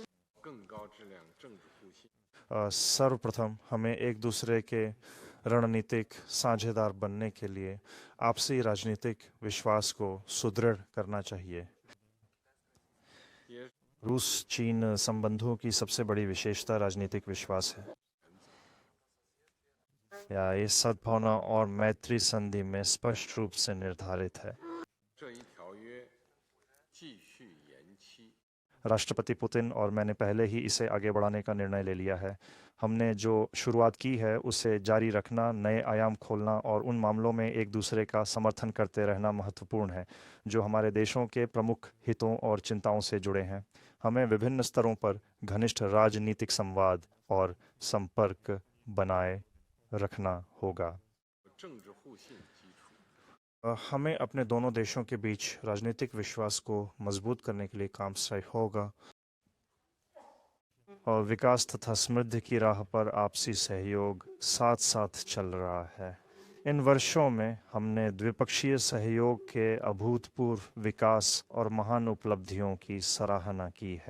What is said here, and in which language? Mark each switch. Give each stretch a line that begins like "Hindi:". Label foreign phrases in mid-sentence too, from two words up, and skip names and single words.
Hindi: सर्वप्रथम हमें एक दूसरे के रणनीतिक साझेदार बनने के लिए आपसी राजनीतिक विश्वास को सुदृढ़ करना चाहिए। रूस चीन संबंधों की सबसे बड़ी विशेषता राजनीतिक विश्वास है। या इस सद्भावना और मैत्री संधि में स्पष्ट रूप से निर्धारित है।
Chinese: 这一条约继续延期。
Hindi: राष्ट्रपति पुतिन और मैंने पहले ही इसे आगे बढ़ाने का निर्णय ले लिया है। हमने जो शुरुआत की है उसे जारी रखना, नए आयाम खोलना और उन मामलों में एक दूसरे का समर्थन करते रहना महत्वपूर्ण है जो हमारे देशों के प्रमुख हितों और चिंताओं से जुड़े हैं। हमें विभिन्न स्तरों पर घनिष्ठ राजनीतिक संवाद और संपर्क बनाए रखना होगा।
Chinese: 政治互信基础。
Hindi: हमें अपने दोनों देशों के बीच राजनीतिक विश्वास को मजबूत करने के लिए काम करना होगा और विकास तथा समृद्धि की राह पर आपसी सहयोग साथ साथ चल रहा है। इन वर्षों में हमने द्विपक्षीय सहयोग के अभूतपूर्व विकास और महान उपलब्धियों की सराहना की है।